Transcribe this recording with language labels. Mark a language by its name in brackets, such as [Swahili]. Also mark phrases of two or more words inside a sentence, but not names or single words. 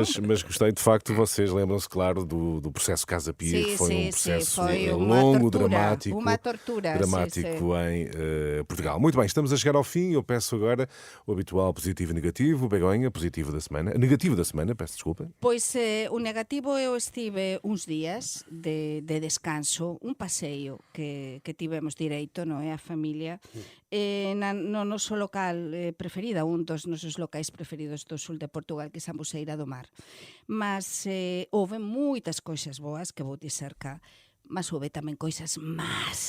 [Portuguese] Mas gostei, de facto, vocês lembram-se, claro, do processo Casa Pia, que foi um processo foi uma longo, tortura, dramático. uma tortura, Dramático sim. em Portugal. Muito bem, estamos a chegar ao fim. Eu peço agora o habitual positivo e negativo. Begonha, positivo da semana. Negativo da semana, peço desculpa. [Galician] Pois o negativo, eu estive uns días de descanso, un paseio que tivemos direito, non é, a familia, no noso local preferido, un dos nosos locais preferidos do sul de Portugal, que é Sambuceira do Mar. Mas houve moitas cousas boas que vou dizer cá, mas houve tamén coisas más.